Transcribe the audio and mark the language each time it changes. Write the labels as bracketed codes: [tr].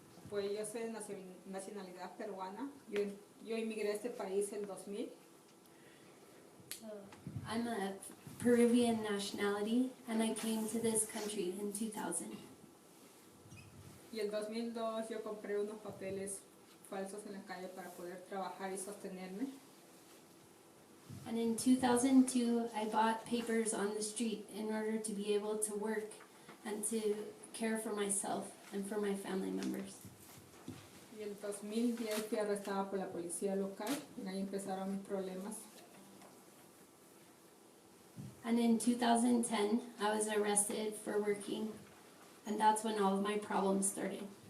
[es] Pues yo soy de nacionalidad peruana. Yo inmigré a este país en 2000. [en] I'm a Peruvian nationality, and I came to this country in 2000. [es] Y en 2002 yo compré unos papeles falsos en la calle para poder trabajar y sostenerme. [en] And in 2002, I bought papers on the street in order to be able to work and to care for myself and for my family members. [es] Y en 2010 fui arrestada por la policía local y ahí empezaron mis problemas. [en] And in 2010, I was arrested for working, and that's when all of my problems started.